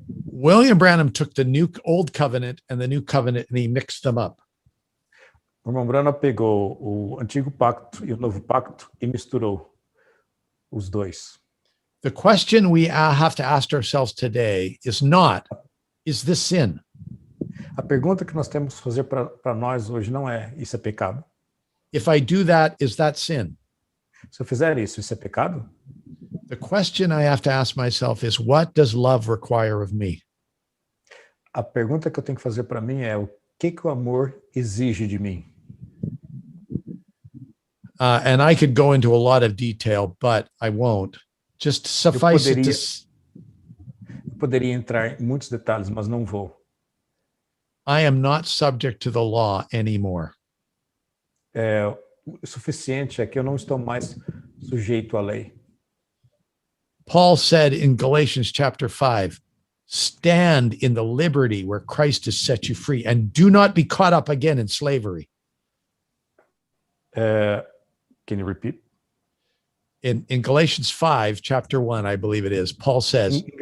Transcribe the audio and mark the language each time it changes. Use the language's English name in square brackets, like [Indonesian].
[English] William Branham took the old covenant and the new covenant and he mixed them up. [Portuguese] O irmão Branham pegou o antigo pacto e o novo pacto e misturou os dois. [English] The question we have to ask ourselves today is not, is this sin? [Portuguese] A pergunta que nós temos que fazer para nós hoje não é: isso é pecado? [English] If I do that, is that sin? [Portuguese] Se eu fizer isso, isso é pecado? [English] The question I have to ask myself is, what does love require of me? [Portuguese] A pergunta que eu tenho que fazer para mim é: o que o amor exige de mim? [English] And I could go into a lot of detail, but I won't. Just suffice it [Portuguese] Eu poderia entrar em muitos detalhes, mas não vou. [English] I am not subject to the law anymore. [Portuguese] O suficiente é que eu não estou mais sujeito à lei. [English] Paul said in Galatians chapter 5, stand in the liberty where Christ has set you free and do not be caught up again in slavery. Can you repeat? In Galatians 5, chapter 1, I believe it is, Paul says,